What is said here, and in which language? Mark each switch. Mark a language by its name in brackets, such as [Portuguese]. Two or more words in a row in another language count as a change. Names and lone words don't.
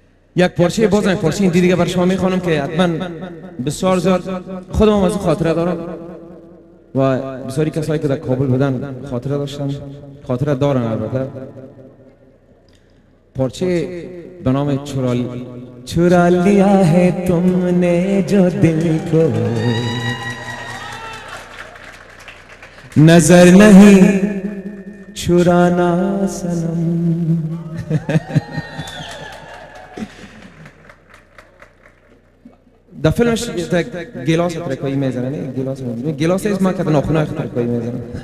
[Persian] یک پارچه بازم پارچه این دیگه برای شما میخوانم که حتما بسیار زیاد خودم از خاطره دارم و بسیاری کسایی که در کابل بودن خاطره داشتن، خاطره دارن. البته پارچه به نام [Urdu] چرا لیا ہے تم نے جو دل کو نظر نہیں چرانا سنم. [Persian] در فیلمش گلاس ترکایی میزنه، نه گلاس از ما که ناخنای ترکایی میزنه.